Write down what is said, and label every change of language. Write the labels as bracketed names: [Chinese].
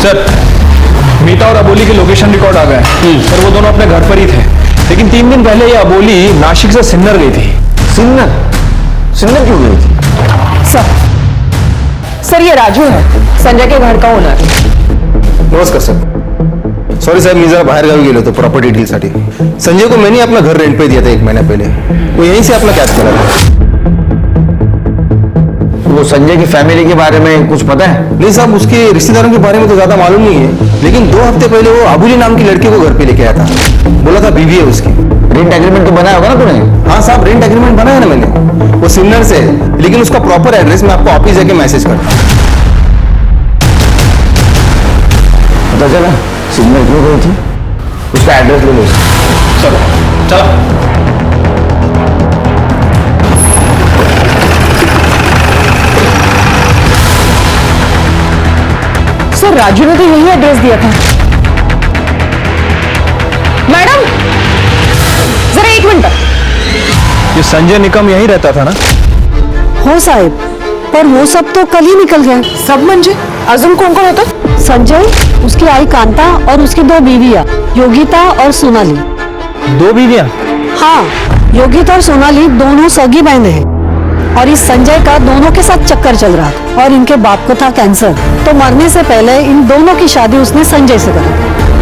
[Hindi] Sir, मीता और अबोली के location record आ गए सर, वो दोनों अपने घर पर ही थे, लेकिन 3 दिन पहले ये अबोली नासिक से सिन्नर गई थी। सिन्नर? सिन्नर क्यों गई थी? सर ये राजू है, संजय के घर का ओनर। नमस्कार सर। [Marathi] सॉरी साहेब, मी जरा बाहेर गावी गेलो होतो प्रॉपर्टी डीलसाठी। [Hindi] संजय को मैंने अपना घर रेंट पे दिया था 1 महीना पहले, वो यहीं से अपना कैच करा था। वो संजय की फैमिली के बारे में कुछ पता है? नहीं साहब, उसके रिश्तेदारों के बारे में तो ज्यादा मालूम नहीं है, लेकिन 2 हफ्ते पहले वो अबोली नाम की लड़की को घर पे लेके आया था, बोला था बीवी है उसकी। रेंट एग्रीमेंट तो बनाया होगा ना तूने? हाँ साहब, रेंट एग्रीमेंट बनाया ना मैंने, वो सिन्नर से, लेकिन उसका प्रॉपर एड्रेस मैं आपको ऑफिस जाके मैसेज करता हूँ। पता चला सिग्नल क्यों गई थी? उसका एड्रेस ले लो। चलो चलो। सर राजू ने तो यही एड्रेस दिया था। मैडम जरा एक मिनट। ये संजय निकम यहीं रहता था ना? हो साहब, पर वो सब तो कल ही निकल गए। [Marathi] सब म्हणजे अजून कौन कौन होतं? [Hindi] संजय, उसकी आई कांता और उसकी 2 बीवियां, योगिता और सोनाली। 2 बीवियां? हाँ, योगिता और सोनाली दोनों सगी बहनें हैं और इस संजय का दोनों के साथ चक्कर चल रहा था और इनके बाप को था कैंसर, तो मरने से पहले इन दोनों की शादी उसने संजय से करी।